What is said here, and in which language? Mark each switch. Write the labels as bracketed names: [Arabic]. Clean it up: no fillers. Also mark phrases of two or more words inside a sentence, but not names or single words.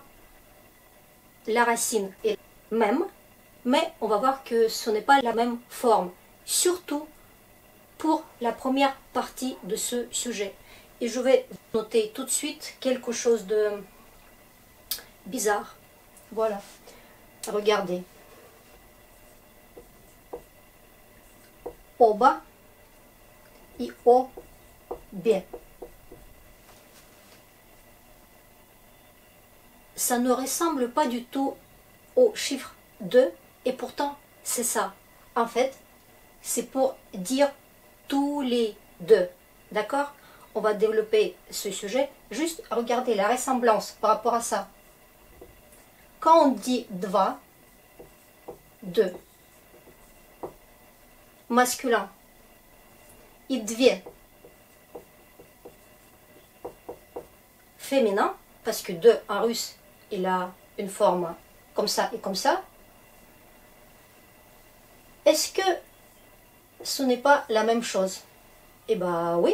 [French] La racine est même, mais on va voir que ce n'est pas la même forme, surtout pour la première partie de ce sujet. Et je vais noter tout de suite quelque chose de bizarre. Voilà. Regardez. [Russian] Оба и обе. [French] Ça ne ressemble pas du tout au chiffre 2 et pourtant c'est ça. En fait, c'est pour dire tous les deux. D'accord? On va développer ce sujet. Juste regardez la ressemblance par rapport à ça. Quand on dit dva, deux, masculin, [Russian] и две, [French] féminin, parce que deux en russe, il a une forme comme ça et comme ça. Est-ce que ce n'est pas la même chose? Eh bien oui.